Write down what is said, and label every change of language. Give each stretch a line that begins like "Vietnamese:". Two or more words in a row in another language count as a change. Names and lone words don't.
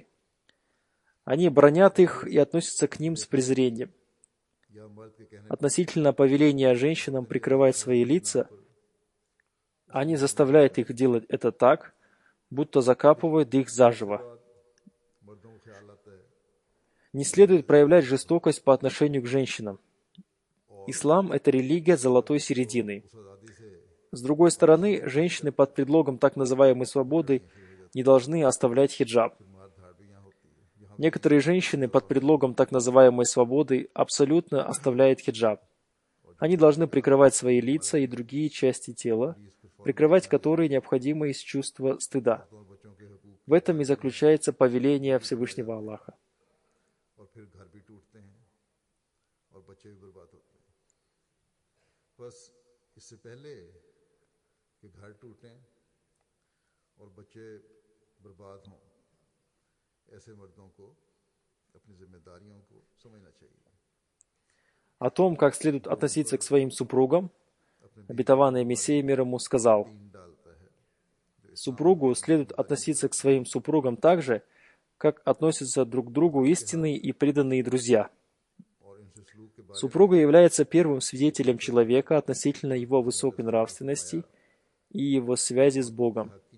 Russian: Они бранят их и относятся к ним с презрением.
Urdu: یا مرد کے کہنے
Russian: Относительно повеления женщинам прикрывать свои лица, они заставляют их делать это так, будто закапывают их заживо.
Urdu: مردوں کو خیال آتا ہے
Russian: Не следует проявлять жестокость по отношению к женщинам. Ислам – это религия золотой середины.
Urdu: اس آزادی سے
Russian: С другой стороны, женщины под предлогом так называемой свободы не должны оставлять хиджаб.
Urdu: مار دھاڑ بھی یہاں ہوتی ہے۔ یہاں
Russian: Некоторые женщины под предлогом так называемой свободы абсолютно оставляют хиджаб. Они должны прикрывать свои лица и другие части тела, прикрывать которые необходимо из чувства стыда.
Urdu: اور بچوں کے حقوق
Russian: В этом и заключается повеление Всевышнего Аллаха.
Urdu: اور پھر گھر بھی ٹوٹتے ہیں اور بچے بھی برباد ہوتے ہیں. بس اس سے پہلے کہ گھر ٹوٹیں اور بچے برباد ہوں، ایسے مردوں کو اپنی ذمہ داریوں کو سمجھنا چاہیے.
Russian: О том, как следует относиться к своим супругам, обетованный Мессия мир ему сказал:
Urdu: دین ڈالتا ہے
Russian: Супругу следует относиться к своим супругам так же, как относятся друг к другу истинные и преданные друзья. Супруга является первым свидетелем человека относительно его высокой нравственности и его связи с Богом.